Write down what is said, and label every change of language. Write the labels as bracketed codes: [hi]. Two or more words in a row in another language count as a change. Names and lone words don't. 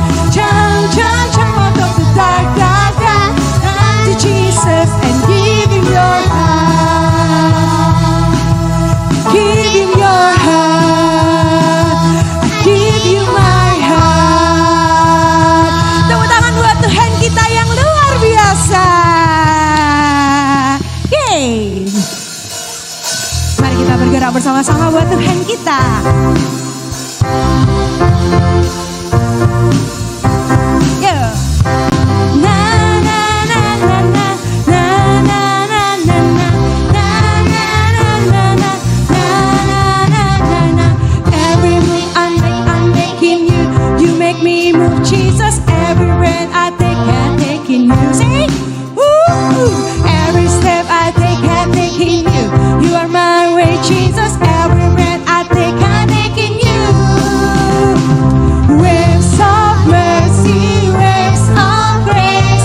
[en] Jump out of the dark. Run to Jesus and give Him your heart. Give Him your heart. I give you my heart. [id] Tepuk tangan buat Tuhan kita yang luar biasa. Yeay. Mari kita bergerak bersama-sama buat Tuhan kita. Yo. Na na na na na na na na na na na na na. [en] Every move I'm making you. You make me move, Jesus. Every breath I take, I'm taking you. Say, woo. Every step I take, I'm taking you. You are my way, Jesus. Every breath I take, I'm taking you. Waves of mercy, waves of grace.